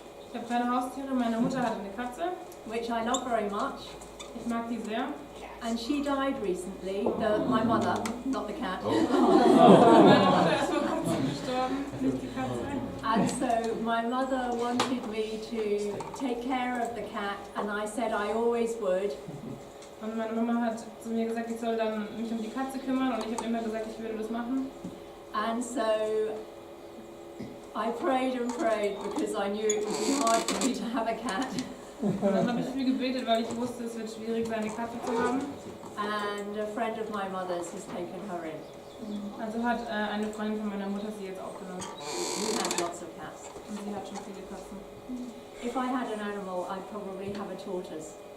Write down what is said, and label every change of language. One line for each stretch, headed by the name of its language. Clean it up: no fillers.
German: Ich habe keine Haustiere, meine Mutter hatte eine Katze.
English: which I love very much,
German: Ich mag die sehr.
English: and she died recently. My mother, not the cat.
German: Meine Mutter ist vor kurzem gestorben, nicht die Katze.
English: And so my mother wanted me to take care of the cat, and I said I always would.
German: Und meine Mama hat zu mir gesagt, ich soll dann mich um die Katze kümmern und ich habe immer gesagt, ich würde das machen.
English: And so I prayed and prayed because I knew it would be hard for me to have a cat.
German: Und dann habe ich viel gebetet, weil ich wusste, es wird schwierig, seine Katze zu haben.
English: And a friend of my mother's has taken her in.
German: Also hat eine Freundin von meiner Mutter sie jetzt aufgenommen.
English: We have lots of cats.
German: Und sie hat schon viele Katzen.
English: If I had an animal, I'd probably have a tortoise.